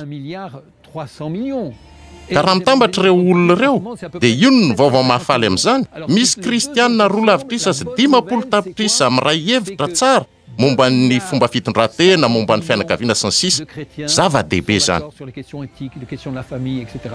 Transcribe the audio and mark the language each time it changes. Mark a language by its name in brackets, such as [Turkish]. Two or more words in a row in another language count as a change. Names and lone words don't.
[French] 300 millions. [Malagasy] Ka raha mitambatra ireo olona ireo dia io ny vaovao mahafaly amin'izany. Misy kristianina 2 lavitrisa sy 50 tapitrisa miray hevitra tsara momba ny fomba fitondran-tena, momba ny fianakaviana sy ny sisa. Zava-dehibe zany. [French] Sur les questions éthiques, les questions de la famille, etc.